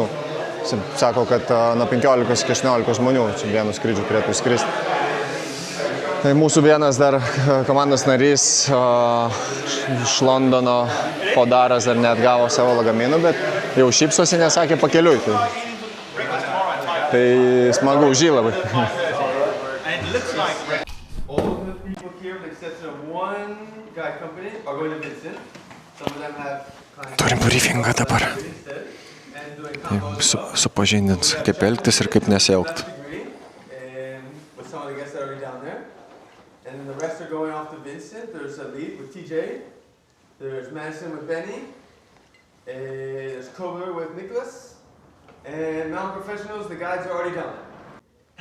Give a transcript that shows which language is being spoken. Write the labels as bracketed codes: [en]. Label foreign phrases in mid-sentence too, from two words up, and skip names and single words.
[lt] Sako, kad nuo 15 iki 18 žmonių čia vienu skrydžiu turėtų skristi. Tai mūsų vienas dar komandos narys iš Londono Podaras dar neatgavo savo lagaminų, bet jau šypsosi, nesakė pakeliui. Tai Tai smagu už jį labai. [en] All of the people here, with the exception of one guy company, are going to Vincent. Some of them have [lt] Turim briefingą dabar. [en] and doing combos [lt] Supažindins, kaip elgtis ir kaip nesielgti. [en] degree, and with some of the guests that are already down there. And then the rest are going off to Vincent. There's a lead with TJ. There's Madison with Benny. There's Kobler with Nicholas. And Mountain Professionals, the guides are already down there.